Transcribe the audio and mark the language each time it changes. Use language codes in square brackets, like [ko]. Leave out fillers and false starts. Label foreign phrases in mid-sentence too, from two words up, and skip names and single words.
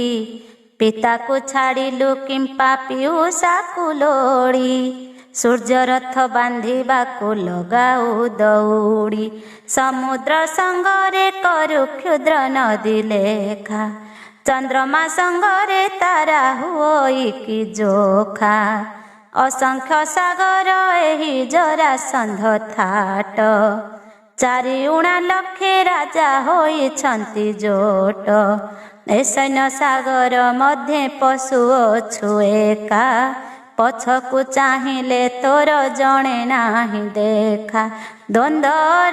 [or] ପିତାକୁ ଛାଡ଼ିଲୁ କିମ୍ପା ପିଉସାକୁ ଲୋଡ଼ି। ସୂର୍ଯ୍ୟରଥ ବାନ୍ଧିବାକୁ ଲଗାଉ ଦଉଡ଼ି। ସମୁଦ୍ର ସଙ୍ଗରେ କରୁ କ୍ଷୁଦ୍ର ନଦୀ ଲେଖା। ଚନ୍ଦ୍ରମା ସଙ୍ଗରେ ତାରା ହୁଅଇ କି ଯୋଖା। ଅସଂଖ୍ୟ ସାଗର ଏହି ଜରାସନ୍ଧ ଥାଟ ଚାରି ଊଣା ଲକ୍ଷେ ରାଜା ହୋଇଛନ୍ତି ଯୋଟ ଏ ସୈନ୍ୟ ସାଗର ମଧ୍ୟେ ପଶୁ ଅଛୁ ଏକା ପଛକୁ ଚାହିଁଲେ ତୋର ଜଣେ ନାହିଁ ଦେଖା ଦ୍ୱନ୍ଦ୍ୱର